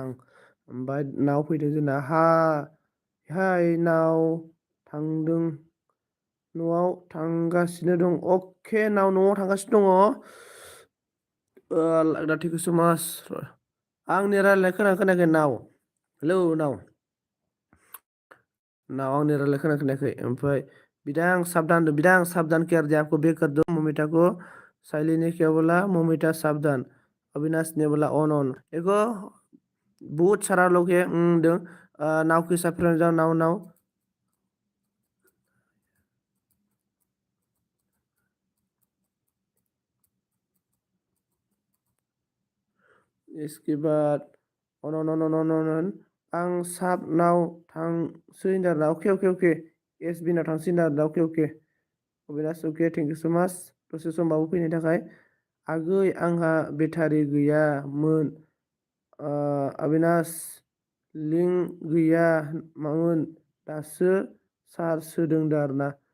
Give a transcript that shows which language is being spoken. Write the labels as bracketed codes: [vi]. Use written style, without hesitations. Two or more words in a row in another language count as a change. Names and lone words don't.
[brx] ओमफ्राय नाव फैदों जोंना हाय नाव थांदों, न'आव थांगासिनो दं। अके न'आव थांगासिनो दङ। [en] thank you so much. [brx] आंनि रायलायनाय खोनायाखै नाव? हेलौ नाव आंनि रायलायनाय खोनायाखै? [hi] ओमफ्राय बिदां साबधान केयर दिया आपको बेक कर दो मोमिटा को। साइली ने क्या बोला? मोमिटा सावधान। अविनाश ने बोला ऑन देखो बहुत सारा लोग है नाव के साथ फ्रेंड जाओ नाव। [brx] इसके बाद अन आं साब नाव थांसै आरोना। अके एस बि नाव थांसै आरोना। अके अबिनाश अके [en] thank you so much [brx] दसे समबाबो फैनायनि थाखाय। आगै आंहा बेटारि गैयामोन। अबिनाश लिंक गैयामोन दासो चार्ज होदों आरोना।